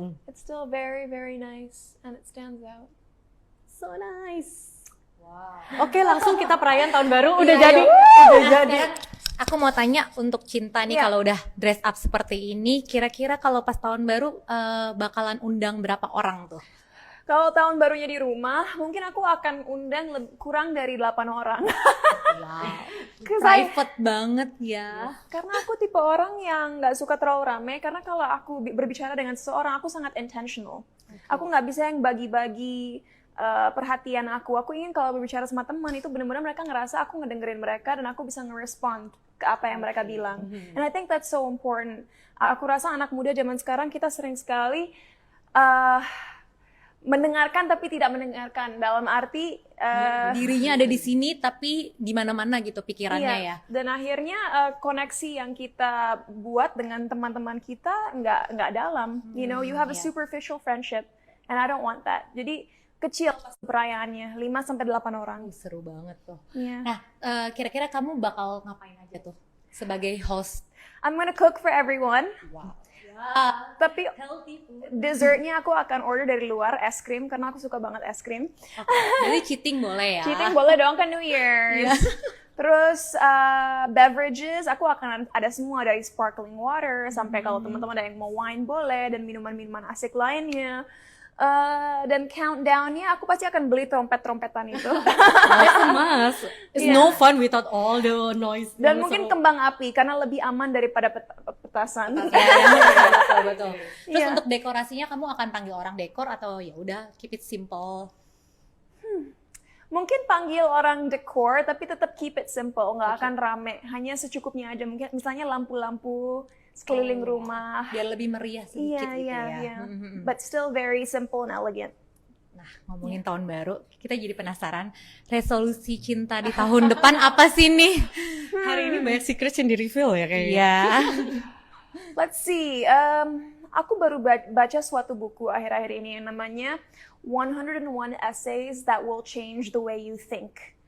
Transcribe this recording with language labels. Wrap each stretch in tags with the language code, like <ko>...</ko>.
<en>it's still very very nice and it stands out. So nice. wow.</en> <id>Oke, langsung kita perayaan tahun baru udah Iya, jadi. yuk. Udah Nah, jadi. sekarang aku mau tanya untuk Cinta nih Iya. kalau udah dress up seperti ini, kira-kira kalau pas tahun baru bakalan undang berapa orang tuh? Kalau tahun barunya di rumah, mungkin aku akan undang kurang dari 8 orang. Wow.</id> <en>'Cause I-</en> <id>Private banget ya. Karena aku tipe orang yang nggak suka terlalu rame, karena kalau aku berbicara dengan seseorang, aku sangat intentional. Aku nggak bisa yang bagi-bagi perhatian aku. Aku ingin kalau berbicara sama teman itu benar-benar mereka ngerasa aku ngedengerin mereka dan aku bisa ngerespond ke apa yang mereka bilang.</id> <en>And I think that's so important.</en> <id>Aku rasa anak muda zaman sekarang kita sering sekali mendengarkan tapi tidak mendengarkan. Dalam arti Dirinya ada di sini tapi di mana-mana gitu pikirannya ya. dan akhirnya koneksi yang kita buat dengan teman-teman kita nggak dalam.</id> <en>You know, you have a</en> <id>iya.</id> <en>superficial friendship, and I don't want that.</en> <id>Jadi kecil pasti perayaannya, 5-8 orang. Seru banget tuh.</id> <en>Yeah.</en> <id>Nah, kira-kira kamu bakal ngapain aja tuh sebagai host?</id> <en>I'm gonna cook for everyone. Wow.</en> <id>Tapi</id> <en>Healthy food.</en> <id>dessertnya aku akan order dari luar, es krim, karena aku suka banget es krim. Jadi cheating boleh ya? Cheating boleh dong, kan New Year's. Terus beverages, aku akan ada semua dari sparkling water sampai kalau teman-teman ada yang mau wine boleh dan minuman-minuman asik lainnya. Dan countdownnya aku pasti akan beli trompet-trompetan itu.</id> <en>That's a must. It's</en> <id>Iya.</id> <en>no fun without all the noise.</en> <id>Dan mungkin kembang api karena lebih aman daripada petasan. Betul. Terus Iya. untuk dekorasinya kamu akan panggil orang dekor atau ya udah</id> <en>keep it simple?</en> <id>Mungkin panggil orang dekor tapi tetap</id> <en>keep it simple,</en> <id>nggak akan rame. Hanya secukupnya aja. Mungkin misalnya lampu-lampu sekeliling rumah. Biar lebih meriah sedikit gitu ya. Iya.</id> <en>But still very simple and elegant.</en> <id>Nah, ngomongin tahun baru, kita jadi penasaran resolusi cinta di tahun depan apa sih nih? Hari ini banyak secrets yang di-reveal ya kayaknya. Iya.</id> <en>Let's see.</en> <id>Aku baru baca suatu buku akhir-akhir ini yang namanya 101 Essays That Will Change the Way You Think.</id>